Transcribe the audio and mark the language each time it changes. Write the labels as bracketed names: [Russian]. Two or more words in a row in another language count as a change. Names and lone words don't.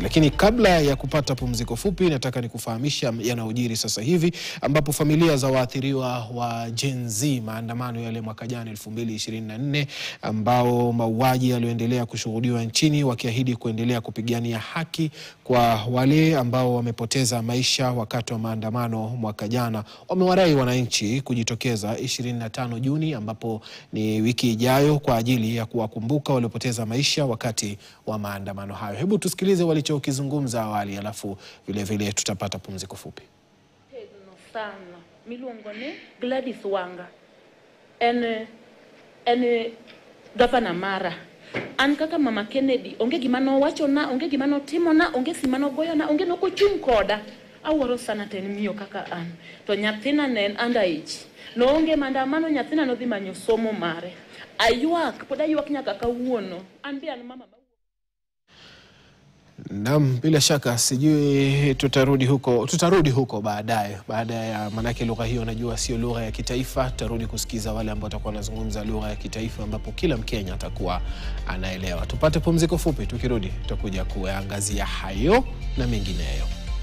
[Swahili] Lakini kabla ya kupata pumziko fupi, nataka nikufahamisha yanayojiri sasa hivi, ambapo familia za waathiriwa wa Gen Z maandamano yale mwaka jana 2024, ambao mauaji yalioendelea kushuhudiwa nchini, wakiahidi kuendelea kupigania haki kwa wale ambao wamepoteza maisha wakati wa maandamano mwaka jana, wamewarai wananchi kujitokeza 25 Juni, ambapo ni wiki ijayo, kwa ajili ya kuwakumbuka waliopoteza maisha wakati wa maandamano hayo. Hebu tusikilize walichokizungumza awali, alafu vile vile tutapata pumziko fupi. [Luo (Kenya and Tanzania)] Sana miluongo ni Gladys Wanga, en gavana mara. An kaka mama Kennedy onge gimano wacho na, onge gimano timo na, onge simano goyo na, onge noko chung koda. awuoro sana ten miyo kaka an. To nyathina ne en underage. Noonge maandamano, nyathina nodhi manyo somo mare. Ayuak, pod ayuak nyaka kawuono. An be an mama. [Swahili] Naam, bila shaka sijui tutarudi huko baadaye. Baada ya manake lugha hiyo najua sio lugha ya kitaifa, tutarudi kusikiza wale ambao watakuwa wanazungumza lugha ya kitaifa ambapo kila Mkenya atakuwa anaelewa. Tupate pumziko fupi, tukirudi tutakuja kuangazia hayo na mengineyo.